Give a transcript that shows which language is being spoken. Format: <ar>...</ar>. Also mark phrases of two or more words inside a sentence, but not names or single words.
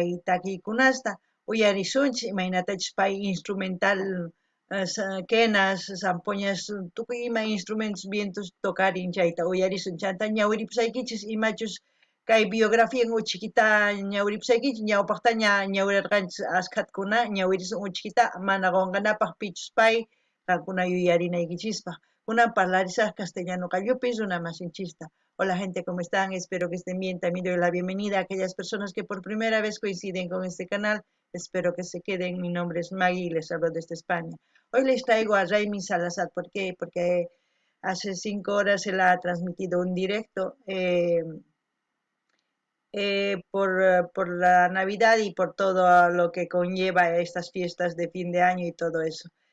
<qu>takiykunasta uyarisunchis imaynatachis pay</qu> <es>instrumental quenas, zampoñas,</es> <qu>tukuy ima</qu> <es>instrumentos vientos</es> <qu>tokarin chayta uyarisun chanta ñawiripusaykichis imachus kay biografía uchikita ñawiripusaykichis ñawpaqta ñawirirqanchis askhakuna ñawirisun uchikita mana qunqanapaq pichus pay qankuna yuyarinaykichispaq kunan parlarisaq castellano qallupis runa masinchista.</qu> <es>Hola gente, ¿cómo están? Espero que estén bien. También doy la bienvenida a aquellas personas que por primera vez coinciden con este canal. Espero que se queden. Mi nombre es Maggie y les hablo desde España. Hoy les traigo a Raymi Salazar. ¿Por qué? Porque hace 5 horas se la ha transmitido un directo por la Navidad y por todo lo que conlleva estas fiestas de fin de año y todo eso.</es>